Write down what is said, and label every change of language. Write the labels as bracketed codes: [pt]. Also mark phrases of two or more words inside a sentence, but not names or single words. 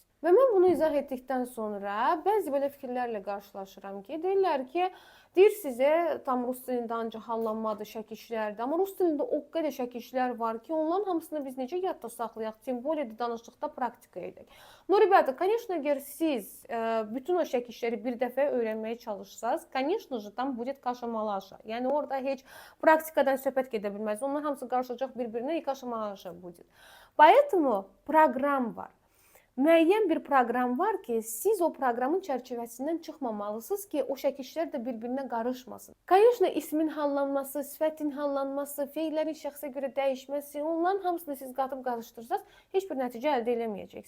[az] Və mən bunu izah etdikdən sonra bəzi belə fikirlərlə qarşılaşıram ki, deyirlər ki, deyir sizə tam rus dilində ancaq hallanmadır, şəkilçilərdir. Amma rus dilində o qədər şəkilçilər var ki, onların hamısını biz necə yadda saxlayaq, [ru] тем более [az] danışdıqda praktika edək. [ru] Но, ребята, конечно, [az] əgər siz bütün o şəkilçiləri bir dəfə öyrənməyə çalışsanız, [ru] конечно же, tam будет kaşa-malaşa. [az] Yəni orada heç praktikadan söhbət gedə bilməz. Onlar hamısı qarşılayacaq bir-birinə, [ru] каша-малаша будет. Поэтому [az] proqram var. Müəyyən bir proqram var ki, siz o proqramın çərçivəsindən çıxmamalısınız ki, o şəkilçilər də bir-birinə qarışmasın. Конечно, ismin hallanması, sifətin hallanması, feillərin şəxsə görə dəyişməsi, onların hamısını siz qatıb qarışdırsanız, heç bir nəticə əldə eləməyəcəksiniz.